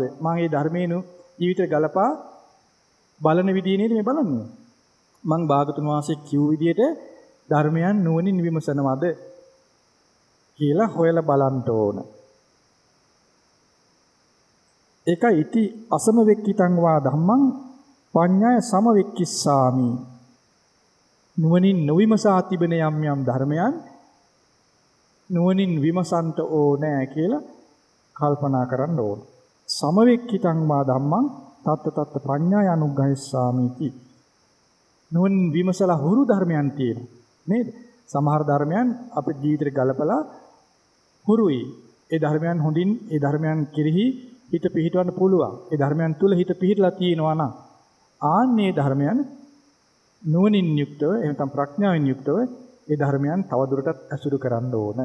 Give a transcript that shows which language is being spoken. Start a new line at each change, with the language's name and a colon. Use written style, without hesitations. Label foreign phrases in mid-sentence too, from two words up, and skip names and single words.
Sinhala: මම මේ ධර්මේනු ජීවිතේ ගලපා බලන විදිය නේද මේ බලන්නේ. මම භාගතුන් වහන්සේ කිව් විදියට ධර්මයන් නුවණින් විමසනවද කියලා හොයලා බලන්න ඕන.
Pali: ඒකයි ඉති අසමවෙක්කිතං වා ධම්මං පඤ්ඤාය සමවෙක්කිස්සාමි.
Sinhala: නුවණින් නොවිමසා තිබෙන යම් ධර්මයන් නුවණින් විමසන්ට ඕනෑ කියලා කල්පනා කරන්න ඕන.
Pali: සමවෙක්කිතං වා ධම්මං තත්ත පඤ්ඤාය අනුග්‍රහිස්සාමිති.
Sinhala: නුවණින් විමසලා හුරු ධර්මයන් තියෙනවා නේද? සමහර ධර්මයන් අපේ ජීවිතේ ගලපලා හුරුයි. ඒ ධර්මයන් හොඳින් ඒ ධර්මයන් කෙරෙහි හිත පිහිටවන්න පුළුවන්. ඒ ධර්මයන් තුල හිත පිහිටලා තියෙනවා නම් ආන්නේ ධර්මයන් නුවණින් යුක්තව එහෙනම් ප්‍රඥාවෙන් යුක්තව ඒ ධර්මයන් තවදුරටත් ඇසුරු කරන්න ඕන.